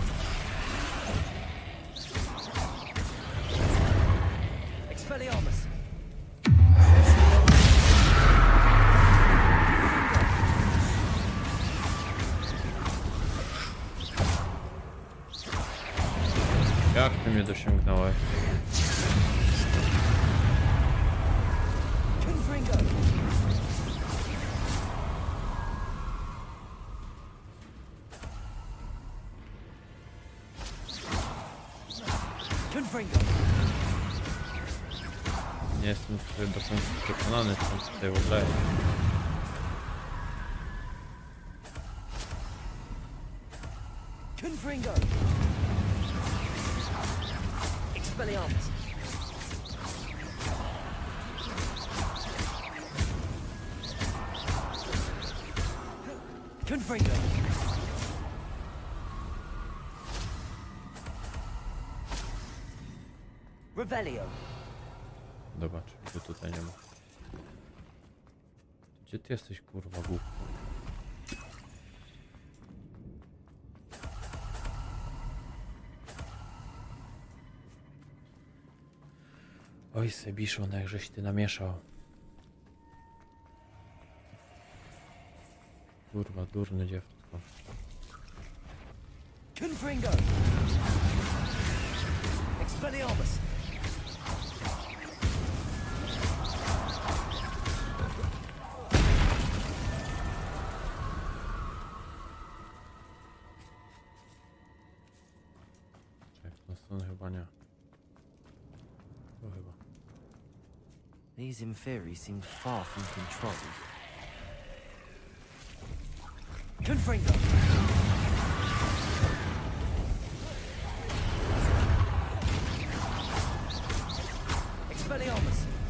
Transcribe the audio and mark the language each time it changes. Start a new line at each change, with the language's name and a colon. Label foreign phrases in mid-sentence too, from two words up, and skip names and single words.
Polish: Expelliarmus! Jak ty mnie dosięgnąłeś? Confringo! Confringo! Nie jestem do końca przekonany, co tutaj w ogóle jest. Confringo! Expelliarmus! Confringo! Revelio! Zobacz, że tutaj nie ma. Gdzie ty jesteś, kurwa, głupku? Oj, Sebiszon, jak żeś ty namieszał. Kurwa, durne dziewczynko. Confringo! Expelliarmus! Na stronę chyba nie. To chyba.
English: These Inferi seem far from controlled.
Polish: Confringo! Expelliarmus!